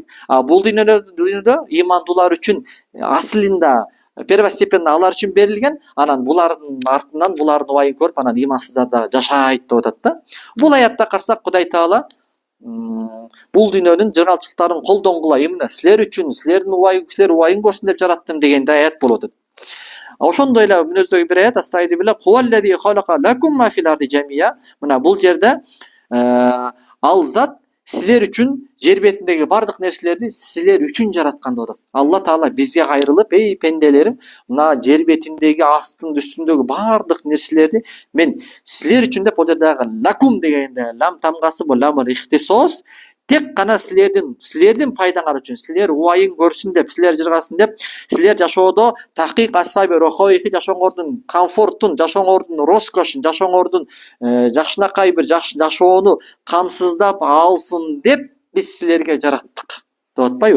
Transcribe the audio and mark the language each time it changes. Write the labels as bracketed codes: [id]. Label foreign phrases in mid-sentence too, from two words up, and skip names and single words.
[ky] Бул дүйнөдө ыймандуулар үчүн аслында первостепенно алар үчүн берилген, анан булардын артынан булардын убайын көрүп, анан ыймансыздар да жашайт деп атат да. Бул аятта карасак Кудай Таала бул дүйнөнүн жыргалчылыктарын колдонгула, эмне силер үчүн, силер убайын көрсүн деп жараттым дегенде аят болуп атат. Ошондой эле мүнөздөгү бир аят астайди биле [ar] هو الذي خلق لكم ما في الأرض جميعا. [ky] Мына бул жерде ал зат силер үчүн жер бетиндеги бардык нерселерди силер үчүн жараткан деп атат. Алла Таала бизге кайрылып, эй пенделерим, мына жер бетиндеги астын үстүндөгү бардык нерселерди мен силер үчүн деп, бул жердеги лакум дегенде лам тамгасы бул [ar] لام الاختصاص, [ky] тек гана силердин пайдаңар үчүн, силер убайын көрсүн деп, силер жыргасын деп, силер жашоодо [ar] تحقيق أسباب راحته [ky] жашооңордун комфортун, жашооңордун роскошун, жашооңордун жакшынакай бир жакшы жашоону камсыздап алсын деп биз силерге жараттык деп атпайбы?